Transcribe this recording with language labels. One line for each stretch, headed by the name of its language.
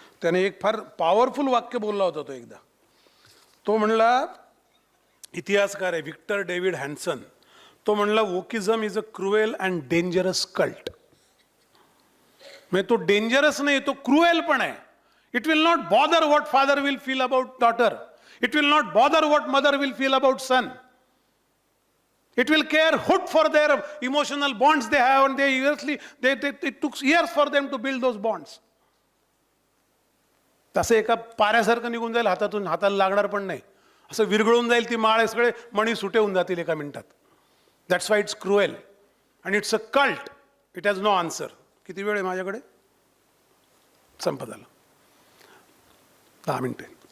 Marathi: त्याने एक फार पॉवरफुल वाक्य बोलला होता तो एकदा. तो म्हणला, इतिहासकार आहे व्हिक्टर डेव्हिड हॅन्सन. तो म्हणला,
English: Wokeism is a cruel and dangerous cult.
Marathi: म्हणजे तो डेंजरस नाही, तो क्रुएल पण आहे.
English: It will not bother what father will feel about daughter. It will not bother what mother will feel about son. It will care hood for their emotional bonds they have, and it took years for them to build those bonds.
Marathi: तसं एका पाऱ्यासारखं निघून जाईल हातातून, हाताला लागणार पण नाही. असं विरघळून जाईल ती माळ, सगळे मणी सुटे होऊन जातील एका मिनिटात.
English: That's why it's cruel and it's a cult. It has no answer.
Marathi: किती वेळ आहे माझ्याकडे? संपत आलं. 10 मिनिटे.